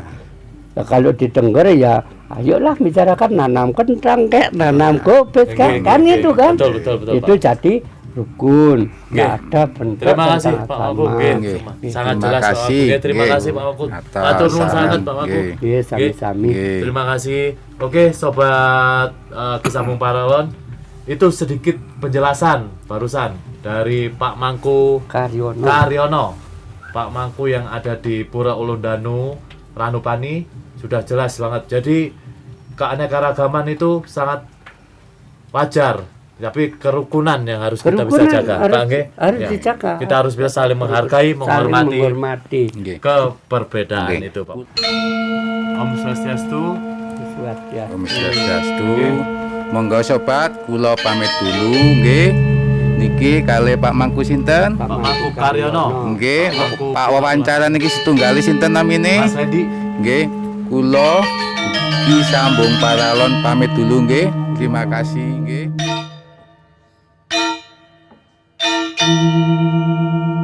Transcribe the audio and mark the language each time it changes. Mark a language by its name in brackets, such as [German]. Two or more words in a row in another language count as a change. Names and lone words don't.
[Indonesian] Ya, kalau di Tengger ya, ayolah bicarakan nanam kentang kek, nanam gobet kek, kan itu kan. Betul, Itu Pak. jadi rukun, nggak ada bentuk Terima kasih tentang Pak agama. Wagub. Nggih. Sangat Terima jelas Pak kasih. Wagub. Terima Nggih. kasih Pak Wagub. Atas [Javanese] Matur nuwun [Indonesian] saran. sangat Pak Wagub. Nggih. Iya, sami-sami. Nggih. Terima kasih. Oke, sobat Kisambung Paralon, itu sedikit penjelasan barusan dari Pak Mangku Karyono. Pak Mangku yang ada di Pura Ulundanu, Ranupani, sudah jelas banget. Jadi keanekaragaman itu sangat wajar, tapi kerukunan yang harus kita bisa Kerukunan jaga. harus- Pak, nggih? harus Ya. dijaga. Kita harus bisa saling menghargai, Saling menghormati menghormati. Nggih. keperbedaan Nggih. itu, Pak. [Balinese] Om Swastiastu. Swastiastu. Om Swastiastu. [Javanese] Monggo sobat, kula pamit dulu nggih. Niki kalih Pak Mangku sinten? [Indonesian] Pak Mangku Karyono. Nggih, Mangku [Javanese] Pak wawancara niki setunggali sinten namine? [Indonesian] Mas Randy. [Javanese] Nggih, kula Kisambung Paralon pamit dulu nggih. [Indonesian] Terima kasih nggih.